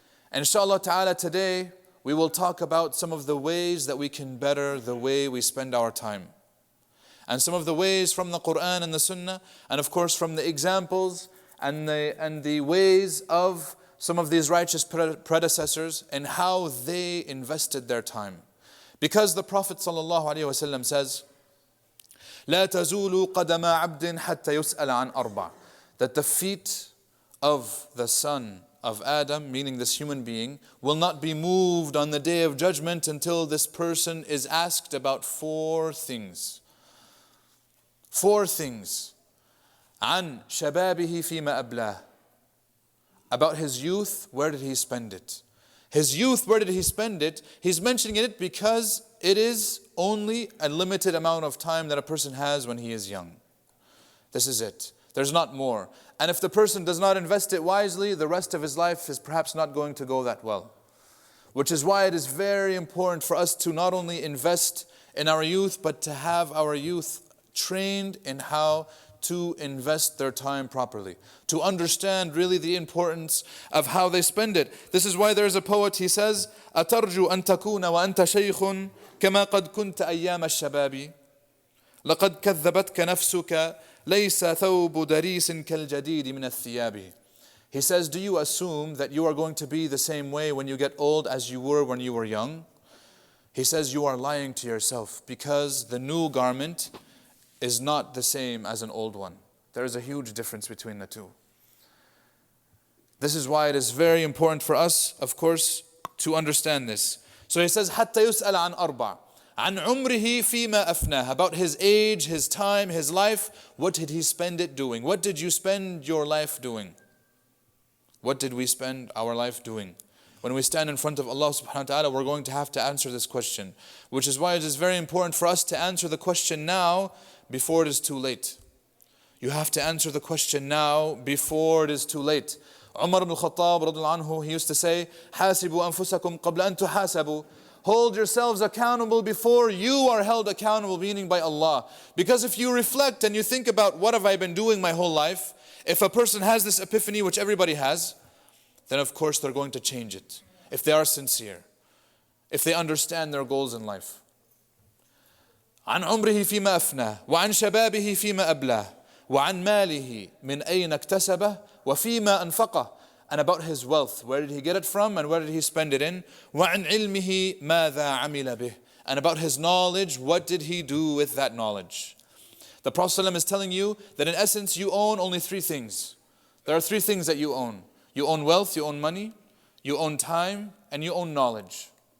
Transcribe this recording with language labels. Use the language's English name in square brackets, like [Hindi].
[English] And inshallah ta'ala today, we will talk about some of the ways that we can better the way we spend our time. And some of the ways from the Quran and the Sunnah, and of course from the examples and the ways of some of these righteous predecessors and how they invested their time. Because the Prophet ﷺ says, [Arabic] لا تزول قدم عبد حتى يسأل عن أربع. [English] That the feet of the son of Adam, meaning this human being, will not be moved on the day of judgment until this person is asked about four things. Four things. [Arabic] عن شبابه فيما أبلاه. [English] About his youth, where did he spend it? His youth, where did he spend it? He's mentioning it because it is only a limited amount of time that a person has when he is young. This is it. There's not more. And if the person does not invest it wisely, the rest of his life is perhaps not going to go that well. Which is why it is very important for us to not only invest in our youth, but to have our youth trained in how to invest their time properly, to understand really the importance of how they spend it. This is why there's a poet, he says, [Arabic] أترجو أن تكون وأنت شيخ كما قد كنت أيام الشباب لقد كذبتك نفسك ليس ثوب دريس كالجديد من الثياب. [English] He says, do you assume that you are going to be the same way when you get old as you were when you were young? He says, you are lying to yourself, because the new garment is not the same as an old one. There is a huge difference between the two. This is why it is very important for us, of course, to understand this. So he says, [Arabic] حتى يسأل عن أربع عن عمره فيما أفناه. [English] About his age, his time, his life. What did he spend it doing? What did you spend your life doing? What did we spend our life doing? When we stand in front of Allah subhanahu wa ta'ala, we're going to have to answer this question. Which is why it is very important for us to answer the question now before it is too late. You have to answer the question now before it is too late. Umar ibn al-Khattab radhiyallahu anhu, he used to say, [Arabic] حَاسِبُوا أَنفُسَكُمْ قَبْلَ أَن تُحَاسَبُوا. [English] Hold yourselves accountable before you are held accountable, meaning by Allah. Because if you reflect and you think about what have I been doing my whole life, if a person has this epiphany, which everybody has, then of course they're going to change it. If they are sincere, if they understand their goals in life. [Arabic] عن عمره فيما أفناه وعن شبابه فيما أبلاه وعن ماله من أين اكتسبه وفيما أنفقه. [English] And about his wealth, where did he get it from and where did he spend it in? [Arabic] وعن علمه ماذا عمل به. [English] And about his knowledge, what did he do with that knowledge? The Prophet ﷺ is telling you that in essence you own only three things. There are three things that you own. You own wealth, you own money, you own time, and you own knowledge.